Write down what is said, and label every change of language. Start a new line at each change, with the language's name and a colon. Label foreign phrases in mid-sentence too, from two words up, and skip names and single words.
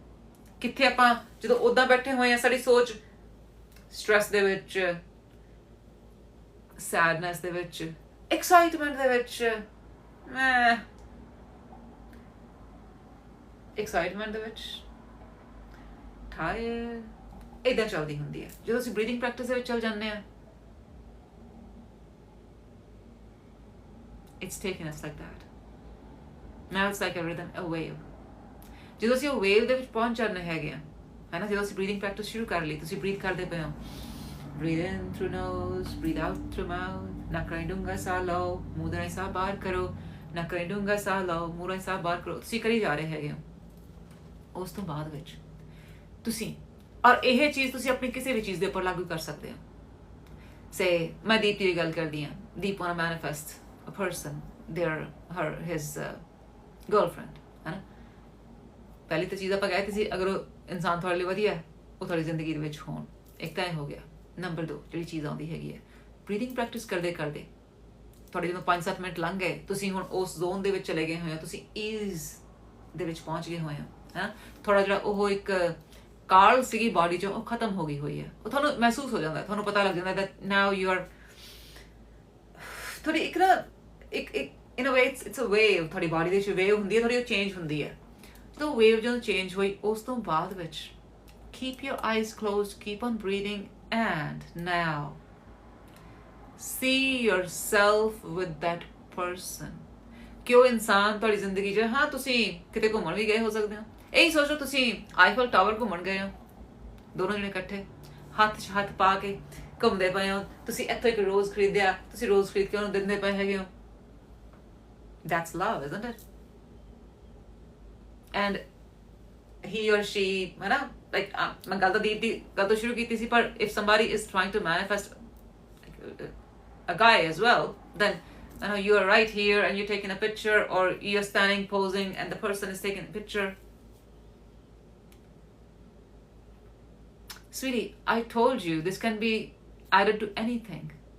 Punjabi: ਕਿੱਥੇ ਆਪਾਂ ਜਦੋਂ ਉੱਦਾਂ ਬੈਠੇ ਹੋਏ ਹਾਂ, ਸਾਡੀ ਸੋਚ ਸਟ੍ਰੈਸ ਦੇ ਵਿੱਚ, ਸੈਡਨੈਸ ਦੇ ਵਿੱਚ, ਐਕਸਾਈਟਮੈਂਟ ਦੇ ਵਿੱਚ, ਐਕਸਾਈਟਮੈਂਟ ਦੇ ਵਿੱਚ, ਟਾਇਰ, ਏਦਾਂ ਚੱਲਦੀ ਹੁੰਦੀ ਹੈ। ਜਦੋਂ ਅਸੀਂ
English: breathing practice
Punjabi: ਦੇ ਵਿੱਚ ਚੱਲ ਜਾਂਦੇ ਹਾਂ,
English: it's taking us like that. Now it's like a rhythm, a wave.
Punjabi: ਜਦੋਂ ਅਸੀਂ ਉਹ ਵੇਵ ਦੇ ਵਿੱਚ ਪਹੁੰਚ ਜਾਂਦੇ ਹੈਗੇ ਆ, ਹੈ ਨਾ, ਜਦੋਂ ਅਸੀਂ
English: breathing practice
Punjabi: ਸ਼ੁਰੂ ਕਰ ਲਈ, ਤੁਸੀਂ ਬਰੀਥ ਕਰਦੇ ਪਏ ਹੋ,
English: breathe in through nose, breathe out through mouth,
Punjabi: ਨੱਕ ਰਾਹੀਂ ਡੂੰਘਾ ਸਾਹ ਲਓ, ਮੂੰਹ ਰਾਹੀਂ ਸਾਹ ਬਾਹਰ ਕਰੋ, ਨੱਕ ਰਾਹੀਂ ਡੂੰਘਾ ਸਾਹ ਲਓ, ਮੂੰਹ ਰਾਹੀਂ ਸਾਹ ਬਾਹਰ ਕਰੋ, ਤੁਸੀਂ ਕਰੀ ਜਾ ਰਹੇ ਹੈਗੇ ਹੋ। ਉਸ ਤੋਂ ਬਾਅਦ ਵਿੱਚ ਤੁਸੀਂ, ਔਰ ਇਹ ਚੀਜ਼ ਤੁਸੀਂ ਆਪਣੀ ਕਿਸੇ ਵੀ ਚੀਜ਼ ਦੇ ਉੱਪਰ ਲਾਗੂ ਕਰ ਸਕਦੇ ਹੋ।
English: ਸੇ
Punjabi: ਮੈਂ ਦੀਪ ਦੀ ਗੱਲ ਕਰਦੀ ਹਾਂ,
English: ਦੀਪ want to manifest a person, his girlfriend,
Punjabi: ਹੈ ਨਾ। ਪਹਿਲੀ ਤਾਂ ਚੀਜ਼ ਆਪਾਂ ਕਹਿ ਸੀ, ਅਗਰ ਉਹ ਇਨਸਾਨ ਤੁਹਾਡੇ ਲਈ ਵਧੀਆ ਹੈ, ਉਹ ਤੁਹਾਡੀ ਜ਼ਿੰਦਗੀ ਦੇ ਵਿੱਚ ਹੋਣ, ਇੱਕ ਤਾਂ ਇਹ ਹੋ ਗਿਆ। ਨੰਬਰ 2 ਜਿਹੜੀ ਚੀਜ਼ ਆਉਂਦੀ ਹੈਗੀ ਹੈ,
English: breathing practice
Punjabi: ਕਰਦੇ ਕਰਦੇ ਤੁਹਾਡੇ ਜਦੋਂ 5-7 ਮਿੰਟ ਲੰਘ ਗਏ, ਤੁਸੀਂ ਹੁਣ ਉਸ ਜ਼ੋਨ ਦੇ ਵਿੱਚ ਚਲੇ ਗਏ ਹੋਏ ਹੋ, ਤੁਸੀਂ ਈਜ਼ ਦੇ ਵਿੱਚ ਪਹੁੰਚ ਗਏ ਹੋਏ ਹੋ, ਹੈ। ਥੋੜਾ ਜਿਹੜਾ ਉਹ ਇੱਕ ਕਾਲ ਸੀਗੀ ਬਾਡੀ 'ਚੋਂ, ਉਹ ਖਤਮ ਹੋ ਗਈ ਹੋਈ ਹੈ। ਉਹ ਤੁਹਾਨੂੰ ਮਹਿਸੂਸ ਹੋ ਜਾਂਦਾ, ਤੁਹਾਨੂੰ ਪਤਾ ਲੱਗ ਜਾਂਦਾ
English: that now you are
Punjabi: ਥੋੜੀ ਇੱਕ ਨਾ ਇੱਕ
English: in a way it's a wave,
Punjabi: ਤੁਹਾਡੀ ਬਾਡੀ ਦੇ ਵਿੱਚ ਵੇਵ ਹੁੰਦੀ ਹੈ, ਥੋੜੀ ਉਹ ਚੇਂਜ ਹੁੰਦੀ ਹੈ। ਜਦੋਂ ਵੇਵ ਜਦੋਂ ਚੇਂਜ ਹੋਈ, ਉਸ ਤੋਂ ਬਾਅਦ ਵਿੱਚ
English: keep your eyes closed, keep on breathing, and now see yourself with that person.
Punjabi: ਕਿ ਉਹ ਇਨਸਾਨ ਤੁਹਾਡੀ ਜ਼ਿੰਦਗੀ 'ਚ, ਹਾਂ ਤੁਸੀਂ ਕਿਤੇ ਘੁੰਮਣ ਵੀ ਗਏ ਹੋ ਸਕਦੇ ਹੋ, ਇਹੀ ਸੋਚ ਲਓ ਤੁਸੀਂ ਆਈਫਲ ਟਾਵਰ ਘੁੰਮਣ ਗਏ ਹੋ, ਦੋਨੋਂ ਜਣੇ ਇਕੱਠੇ ਹੱਥ 'ਚ ਹੱਥ ਪਾ ਕੇ ਘੁੰਮਦੇ ਪਏ ਹੋ, ਤੁਸੀਂ ਇੱਥੋਂ ਇੱਕ ਰੋਜ਼ ਖਰੀਦਿਆ, ਤੁਸੀਂ ਰੋਜ਼ ਖਰੀਦ ਕੇ ਉਹਨੂੰ ਦਿੰਦੇ ਪਏ ਹੈਗੇ ਹੋ।
English: That's love, isn't it? And he or she,
Punjabi: ਹੈ ਨਾ,
English: like
Punjabi: ਮੈਂ ਗੱਲ ਤਾਂ ਦੀਪ ਦੀ ਗੱਲ ਤੋਂ ਸ਼ੁਰੂ ਕੀਤੀ ਸੀ, ਪਰ
English: if somebody is trying to manifest a guy as well, then you know you are right here and you're taking a picture, or you're standing posing and the person is taking a picture. Sweetie, I told you this can be added to anything.